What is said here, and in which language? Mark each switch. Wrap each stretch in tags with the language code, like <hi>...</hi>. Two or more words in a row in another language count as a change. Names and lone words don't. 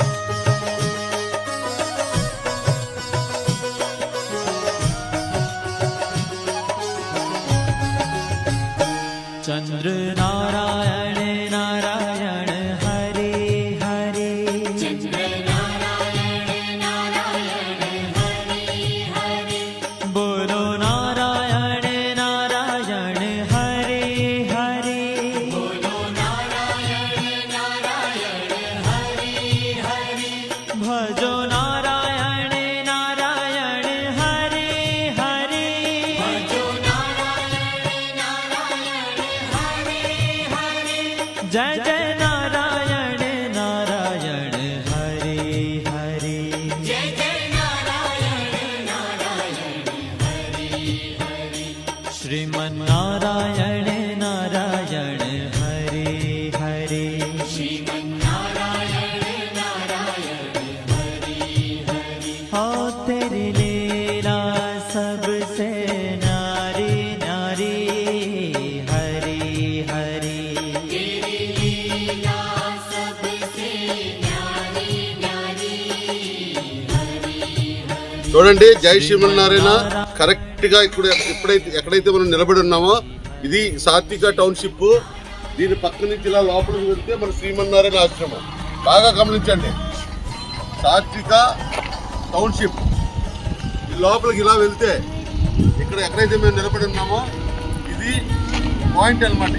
<hi>चंद्र नारायण नारायण हरे हरे चंद्र नारायण नारायण हरि हरि बोलो नारायण नारायण हरे हरे बोलो नारायण नारायण हरि हरि भजो नारायण नारायण हरे हरे भजो नारायण नारायण हरि हरि जय जय नारायण नारायण हरे हरे जय जय नारायण नारायण हरि हरि श्रीमन्नारायण नारायण हरे हरे श्रीमन्नारायण नारायण हरि हरि हो तेरी लीला सबसे नारी नारी हरे हरे तेरी लीला सबसे न्यारी न्यारी हरि हरि</hi> <te>చూడండి జై శ్రీమన్నారాయణ కరెక్ట్ గా ఎక్కడైతే మనం నిలబడి ఉన్నామో ఇది సాత్విక టౌన్షిప్. దీని పక్క నుంచి ఇలా లోపలికి వెళ్తే మన శ్రీమన్నారాయణ ఆశ్రమం. బాగా గమనించండి, సాత్విక టౌన్షిప్ ఈ లోపలికి ఇలా వెళ్తే ఎక్కడైతే మేము నిలబడి ఉన్నామో ఇది పాయింట్ అన్నమాట.</te>